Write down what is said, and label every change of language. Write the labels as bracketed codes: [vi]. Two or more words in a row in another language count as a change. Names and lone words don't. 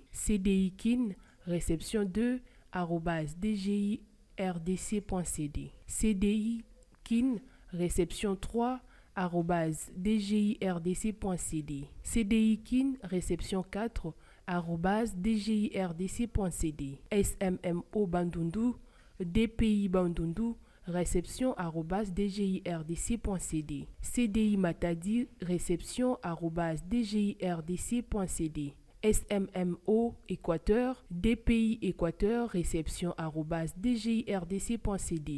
[fr] CDIKIN, réception 2, @dgi.rdc.cd. CDIKIN, réception 3, @dgirdc.cd. CDIKIN, réception 4, @dgirdc.cd. SMMO Bandundu, DPI Bandundu, réception @dgirdc.cd. CDI Matadi, réception @dgirdc.cd. SMMO Équateur, DPI Équateur, réception @dgirdc.cd.